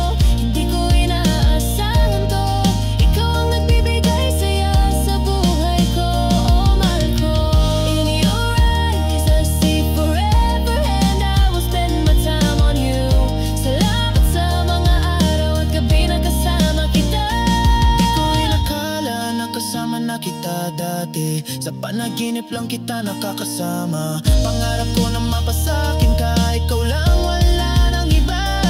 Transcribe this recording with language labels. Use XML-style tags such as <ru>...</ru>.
<tl>Hindi ko inaasahan to, ikaw ang nagbibigay saya sa buhay ko, oh mahal ko.</tl> <en>In your eyes I see forever, and I will spend my time on you.</en> <tl>Salamat sa mga araw at gabi na kasama kita. di ko inakala na kasama na kita dati. Sa panaginip lang kita nakakasama. Pangarap ko na mapasakin ka, ikaw lang, wala nang iba.</tl>